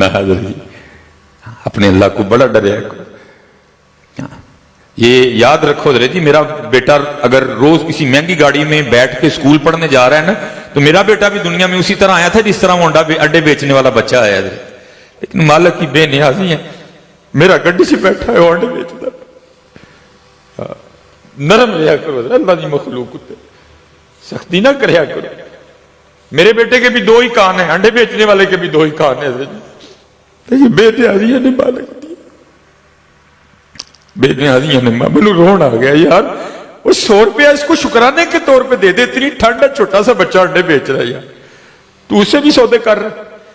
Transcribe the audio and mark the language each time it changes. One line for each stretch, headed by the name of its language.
Urdu: حضرت جی اپنے اللہ کو بڑا ڈریا کرو. یہ یاد رکھو حضرت جی, میرا بیٹا اگر روز کسی مہنگی گاڑی میں بیٹھ کے اسکول پڑھنے جا رہا ہے نا, تو میرا بیٹا بھی دنیا میں اسی طرح آیا تھا جس طرح وہ انڈے بیچنے والا بچہ آیا حضرت. لیکن مالک کی بے نیازی ہے, میرا گڈی سے بیٹھا ہے وہ انڈے بیچتا. نرم رہا کرو حضرت, اللہ کی مخلوق تے سختی نہ کریا کرو. میرے بیٹے کے بھی 2 ہی کان ہیں, انڈے بیچنے والے کے بھی 2 ہی کان ہیں حضرت جی.
Punjabi: بے نیازی ہے نہیں مالک دی, بے نیازی ہے نہیں.
Urdu: مجھے رون آ گیا یار, وہ 100 روپیہ اس کو شکرانے کے طور پہ دے دے. اتنی ٹھنڈ ہے, چھوٹا سا بچہ انڈے بیچ رہا ہے یار, تو اسے بھی سودے کر رہا.